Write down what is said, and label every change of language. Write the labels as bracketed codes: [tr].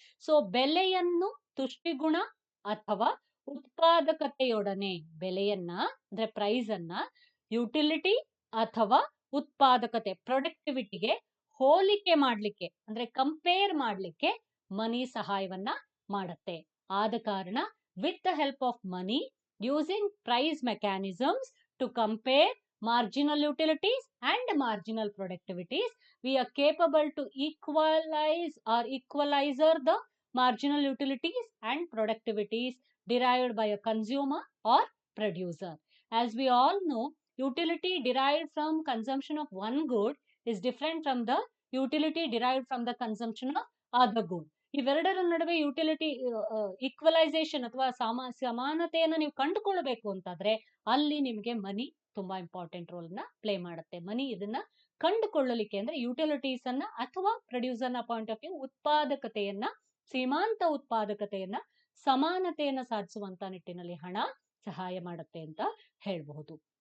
[kn] So ಬೆಲೆಯನ್ನು ತುಷ್ಟಿಗುಣ ಅಥವಾ ಉತ್ಪಾದಕತೆಯೊಡನೆ, ಬೆಲೆಯನ್ನ ಅಂದ್ರೆ ಪ್ರೈಸ್ ಅನ್ನ ಯುಟಿಲಿಟಿ ಅಥವಾ ಉತ್ಪಾದಕತೆ ಪ್ರೊಡಕ್ಟಿವಿಟಿಗೆ ಹೋಲಿಕೆ ಮಾಡ್ಲಿಕ್ಕೆ ಅಂದ್ರೆ ಕಂಪೇರ್ ಮಾಡ್ಲಿಕ್ಕೆ ಮನಿ ಸಹಾಯವನ್ನ ಮಾಡುತ್ತೆ. ಆದ ಕಾರಣ [en] with the help of money, using price mechanisms to compare marginal utilities and marginal productivities, we are capable to equalize or equalizer the marginal utilities and productivities derived by a consumer or producer. As we all know, utility derived from consumption of one good is different from the utility derived from the consumption of other good. [kn] ಇವೆರಡರ ನಡುವೆ utility equalisation ಅಥವಾ ಸಮಾನತೆಯನ್ನು ನೀವು ಕಂಡುಕೊಳ್ಬೇಕು ಅಂತಾದ್ರೆ ಅಲ್ಲಿ ನಿಮಗೆ ಮನಿ ತುಂಬಾ important role ನ ಪ್ಲೇ ಮಾಡುತ್ತೆ. ಮನಿ ಇದನ್ನ ಕಂಡುಕೊಳ್ಳಲಿಕ್ಕೆ ಅಂದ್ರೆ ಯುಟಿಲಿಟೀಸ್ ಅನ್ನ ಅಥವಾ ಪ್ರೊಡ್ಯೂಸರ್ ನ ಪಾಯಿಂಟ್ ಆಫ್ ವ್ಯೂ ಉತ್ಪಾದಕತೆಯನ್ನ, ಸೀಮಾಂತ ಉತ್ಪಾದಕತೆಯನ್ನ, ಸಮಾನತೆಯನ್ನ ಸಾಧಿಸುವಂತ ನಿಟ್ಟಿನಲ್ಲಿ ಹಣ ಸಹಾಯ ಮಾಡುತ್ತೆ ಅಂತ ಹೇಳ್ಬಹುದು.